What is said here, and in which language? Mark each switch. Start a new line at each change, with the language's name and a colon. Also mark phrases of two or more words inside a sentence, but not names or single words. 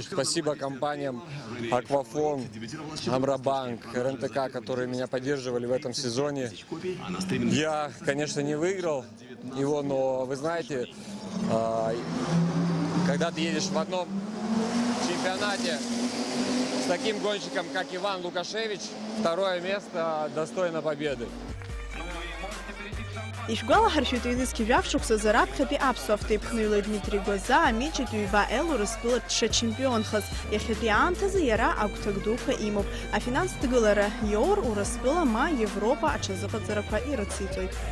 Russian: Спасибо компаниям Аквафон, Амрабанк, РНТК, которые меня поддерживали в этом сезоне. Я, конечно, не выиграл его, но вы знаете, когда ты едешь в одном чемпионате с таким гонщиком, как Иван Лукашевич, второе место достойно победы.
Abkhazian: Ишгәалаҳаршәоит аҩны шықәса раԥхьатәи аԥсуа автоеиԥхныҩлаҩ Дмитри Гәаза амичитәи ҩба Елурыстәылатә дшачемпионхаз. Иахьатәи аамҭазы иара агәҭак дуқәа имоуп. Афинанстә ҭгылара иоур Урыстәыла ма Европа аҽазыҟаҵарақәа ирыциҵоит.